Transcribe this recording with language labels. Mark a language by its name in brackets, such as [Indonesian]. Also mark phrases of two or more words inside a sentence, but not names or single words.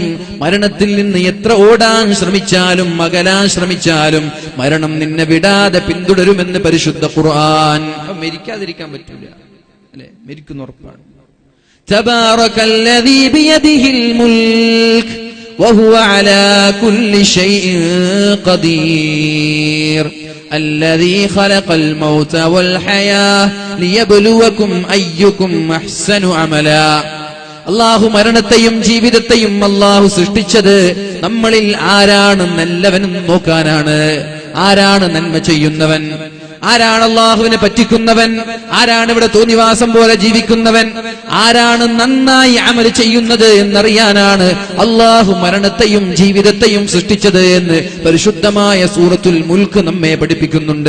[Malayalam] മരണത്തിൽ നിന്ന് എത്ര ഓടാൻ ശ്രമിച്ചാലും അകലാൻ ശ്രമിച്ചാലും മരണം നിന്നെ വിടാതെ പിന്തുടരുമെന്ന് പരിശുദ്ധ ഖുർആൻ. മരിക്കാതിരിക്കാൻ പറ്റില്ല അല്ലെ? മരിക്കുന്ന ഉറപ്പാണ്. [Arabic] تبارك الذي بيده الملك وهو على كل شيء قدير الذي خلق الموت والحياة ليبلوكم أيكم أحسن عملا. [Malayalam] അല്ലാഹു മരണത്തെയും ജീവിതത്തെയും അല്ലാഹു സൃഷ്ടിച്ചത് നമ്മളിൽ ആരാണ് നല്ലവനും നോക്കാനാണ്. ആരാണ് നന്മ ചെയ്യുന്നവൻ, ആരാണ് അള്ളാഹുവിനെ പറ്റിക്കുന്നവൻ, ആരാണ് ഇവിടെ തോന്നിവാസം പോലെ ജീവിക്കുന്നവൻ, ആരാണ് നന്നായി അമൽ ചെയ്യുന്നത് എന്നറിയാനാണ് അള്ളാഹു മരണത്തെയും ജീവിതത്തെയും സൃഷ്ടിച്ചത് എന്ന് പരിശുദ്ധമായ സൂറത്തുൽ മുൽക്ക് നമ്മെ പഠിപ്പിക്കുന്നുണ്ട്.